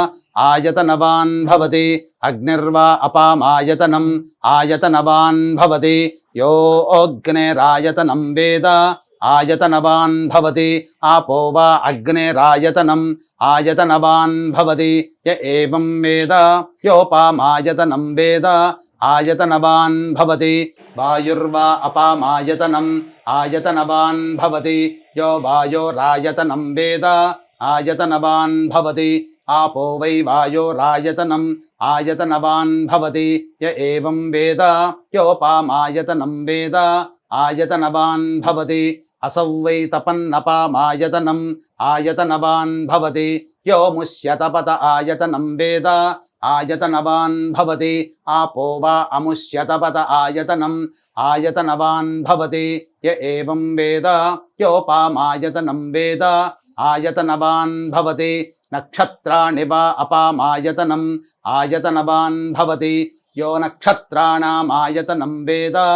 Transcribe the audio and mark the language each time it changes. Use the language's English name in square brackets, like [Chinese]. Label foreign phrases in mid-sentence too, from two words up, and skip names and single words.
[Sanskrit] ఆయతనవాన్ భవతి అగ్నిర్వా అపామాయతనం ఆయతనవాన్ భవతి యో అగ్నేరాయతనం వేద ఆయతనవాన్ భవతి ఆపో వా అగ్నేరాయతనం ఆయతనవాన్ భవతి య ఏవం వేద యోపామాయతనం వేద ఆయతనవాన్ భవతి వాయుర్వా అపామాయతనం ఆయతనవాన్ భవతి యో వాయోరాయతనం వేద ఆయతనవాన్ భవతి ఆపో వై వాయోరాయతనం ఆయతనవాన్ భవతి య ఏవం వేద యోపామాయతనం వేద ఆయతనవాన్ భవతి असौ वै तपन्नपामायतनम् आयतनवान् भवति यो मुष्यतपत आयतनं वेद आयतनवान् भवति आपो वा अमुष्यतपत आयतनम् आयतनवान् भवति य एवं वेद योपामायतनं वेद आयतनवान् भवति नक्षत्राणि वा अपामायतनम् आयतनवान् भवति यो नक्षत्राणामायतनं वेद